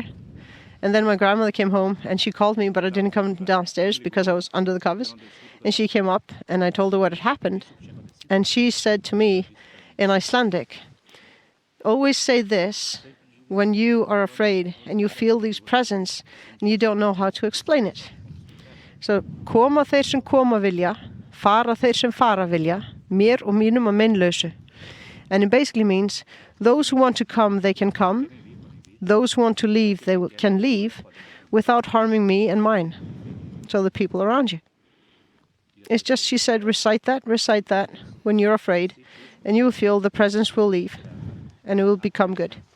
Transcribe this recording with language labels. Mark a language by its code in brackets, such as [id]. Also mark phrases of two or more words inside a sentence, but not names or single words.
[en] And then my grandmother came home, and she called me, but I didn't come downstairs because I was under the covers. And she came up, and I told her what had happened. And she said to me in Icelandic, always say this when you are afraid and you feel these presence and you don't know how to explain it. So, [is] koma þeir sem koma vilja, fara þeir sem fara vilja, mér og mínum að meinlausu. [en] And it basically means those who want to come, they can come. Those who want to leave, they can leave without harming me and mine. So the people around you. It's just, she said, recite that when you're afraid, and you will feel the presence will leave, and it will become good.